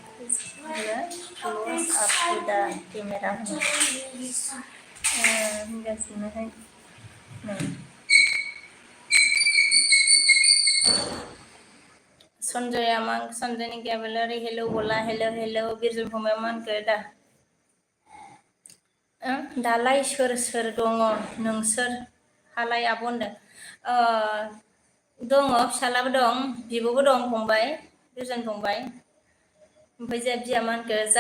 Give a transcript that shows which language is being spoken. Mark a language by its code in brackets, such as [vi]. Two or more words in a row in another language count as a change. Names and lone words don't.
[en] close up to the camera [hi] है संजय अमन संजय ने क्या बोला रे हेलो बोला हेलो हेलो [brx] बिरजुम फंबाय [hi] अमन का दा [brx] दालाय सोर सोर दङ नोंसोर हालाय आब' होनदों दङ फिसालाबो दं बिब'बो दं फंबाय बिरजुन फंबाय ओमफ्राय जोंहा बिया मा होनखो